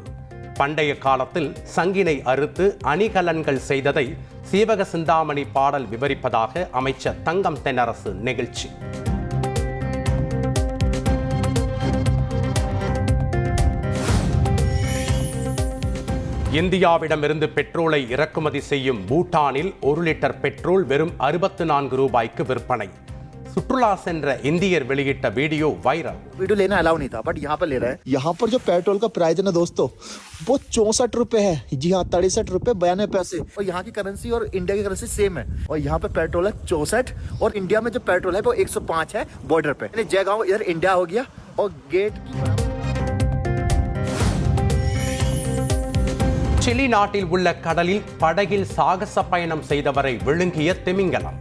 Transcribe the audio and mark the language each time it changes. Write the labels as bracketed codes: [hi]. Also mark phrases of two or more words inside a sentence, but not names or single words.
[ta] பண்டைய காலத்தில் சங்கினை அறுத்து அணிகலன்கள் செய்ததை சீவக சிந்தாமணி பாடல் விவரிப்பதாக அமைச்சர் தங்கம் தென்னரசு நெகிழ்ச்சி. இந்தியாவிடமிருந்து பெட்ரோலை இறக்குமதி செய்யும் பூட்டானில் 1 லிட்டர் பெட்ரோல் வெறும் 64 ரூபாய்க்கு விற்பனை. सुट्रुला सेंटर इंडियर वेलिगिट्ट वीडियो वायरल। [hi] वीडियो लेना अलाउ नहीं था, बट यहाँ पर ले रहे हैं। यहाँ पर जो पेट्रोल का प्राइस है ना दोस्तों, वो 64 रुपए है। जी हाँ, 63 रुपए 92 पैसे। और यहाँ की करेंसी और इंडिया की [en] currency same [hi] है। और यहाँ पे पेट्रोल है 64 और इंडिया में जो पेट्रोल है वो 105 है बॉर्डर पे। जयगांव इधर इंडिया हो गया और गेट [ta] சிலி நாட்டில் உள்ள கடலில் படகில் சாகச பயணம் செய்தவரை விழுங்கிய திமிங்கலம்.